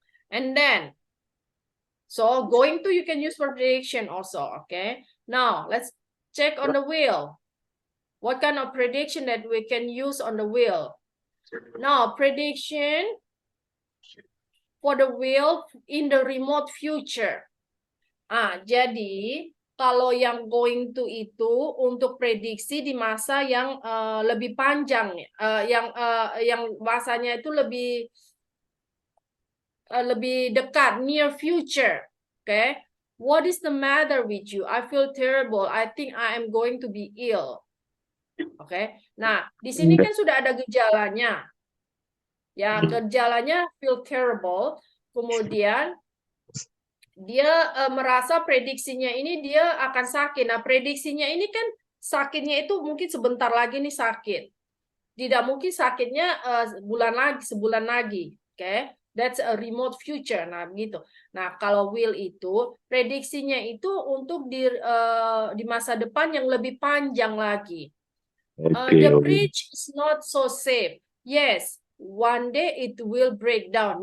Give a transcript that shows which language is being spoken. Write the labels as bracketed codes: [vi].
[en] And then so going to you can use for prediction also, okay? Now let's check on the will. What kind of prediction that we can use on the will? Now prediction for the will in the remote future. [id] Jadi kalau yang going to itu untuk prediksi di masa yang lebih panjang, yang masanya itu lebih dekat, near future. [en] Okay, what is the matter with you? I feel terrible. I think I am going to be ill. [id] Okay, nah di sini kan sudah ada gejalanya. Ya, gejalanya feel terrible. Kemudian dia merasa prediksinya ini dia akan sakit. Nah, prediksinya ini kan sakitnya itu mungkin sebentar lagi nih sakit. Tidak mungkin sakitnya sebulan lagi. Okay? [en] That's a remote future. [id] Nah, begitu. Nah, kalau will itu prediksinya itu untuk di masa depan yang lebih panjang lagi. [en] The bridge is not so safe. Yes, one day it will break down.